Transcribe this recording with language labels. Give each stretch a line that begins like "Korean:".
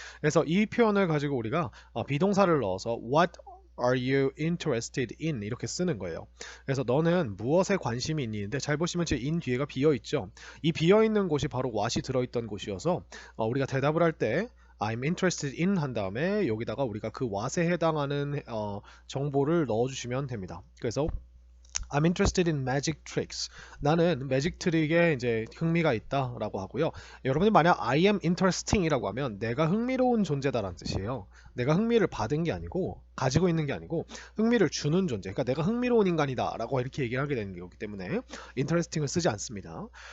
Korean: 그래서 이 표현을 가지고 우리가 비동사를 넣어서
English: what are you interested in
Korean: 이렇게 쓰는 거예요. 그래서 너는 무엇에 관심이 있는데 잘 보시면 지금 in 뒤에가 비어 있죠. 이 비어 있는 곳이 바로 what이 들어있던 곳이어서 우리가 대답을 할 때
English: I'm interested in
Korean: 한 다음에 여기다가 우리가 그 what에 해당하는 정보를 넣어주시면 됩니다. 그래서
English: I'm interested in magic tricks.
Korean: 나는 매직 트릭에 이제 흥미가 있다라고 하고요. 여러분이 만약
English: I am interesting
Korean: 이라고 하면 내가 흥미로운 존재다라는 뜻이에요. 내가 흥미를 받은 게 아니고 가지고 있는 게 아니고 흥미를 주는 존재. 그러니까 내가 흥미로운 인간이다라고 이렇게 얘기를 하게 되는 거기 때문에 interesting을 쓰지 않습니다.